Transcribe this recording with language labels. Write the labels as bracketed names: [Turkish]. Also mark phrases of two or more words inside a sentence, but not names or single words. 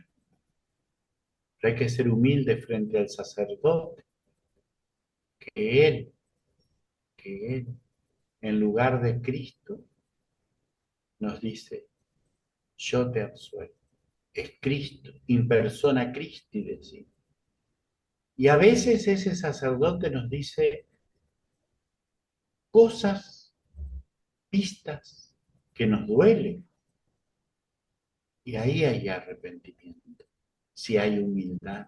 [Spanish] Pero hay que ser humilde frente al sacerdote. Que él, en lugar de Cristo, nos dice, yo te absuelvo. Es Cristo, [Latin] in persona Christi, [Spanish] decimos. Y a veces ese sacerdote nos dice cosas, pistas, que nos duelen. Y ahí hay arrepentimiento, si hay humildad.